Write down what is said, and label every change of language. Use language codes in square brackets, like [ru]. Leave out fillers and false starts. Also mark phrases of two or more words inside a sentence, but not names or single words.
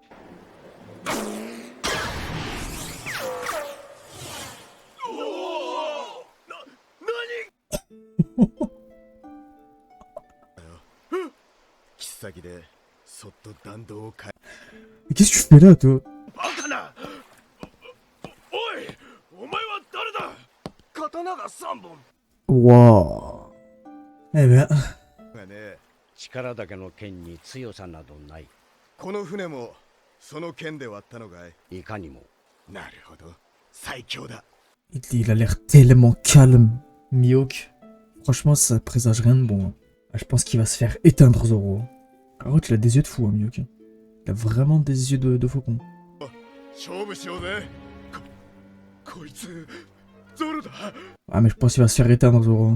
[fr] Mais qu'est-ce que tu fais là, toi? Wow. Eh ben... [ja] 力だけの剣に強さなどない。この船もその剣で割ったのかい？いかにも。なるほど。最強だ。 [fr] Il a l'air tellement calme. Mihawk, franchement, ça présage rien de bon. Hein. Ah, je pense qu'il va se faire éteindre, Zoro. Par contre, il a des yeux de fou, hein, Mihawk. Il a vraiment des yeux de faucon. Ah, mais je pense qu'il va se faire éteindre, Zoro.